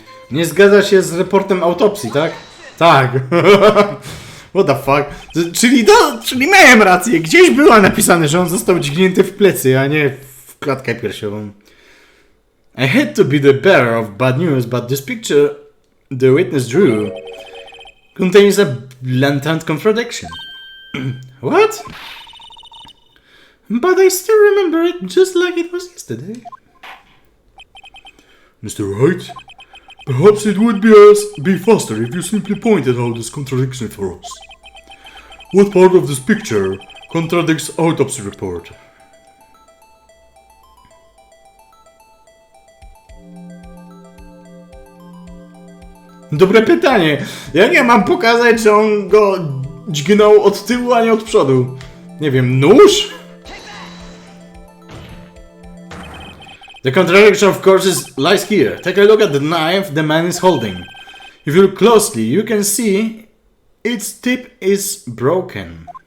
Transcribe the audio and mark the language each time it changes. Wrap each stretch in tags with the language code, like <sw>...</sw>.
<pl>Nie zgadza się z raportem autopsji, tak? Tak.</pl> <en>What the fuck?</en> <pl>Czyli miałem rację. Gdzieś było napisane, że on został dźgnięty w plecy, a nie w klatkę piersiową.</pl> <en>I hate to be the bearer of bad news, but this picture the witness drew contains a blatant contradiction. What? But I still remember it just like it was yesterday. Mr. Wright, perhaps it would be faster if you simply pointed out this contradiction for us. What part of this picture contradicts autopsy report?</en> <pl>Dobre pytanie. Jak ja mam pokazać, że on go dźgnął od tyłu, a nie od przodu? Nie wiem, nóż?</pl> <en>The contradiction of course lies here. Take a look at the knife the man is holding. If you look closely, you can see its tip is broken.</en>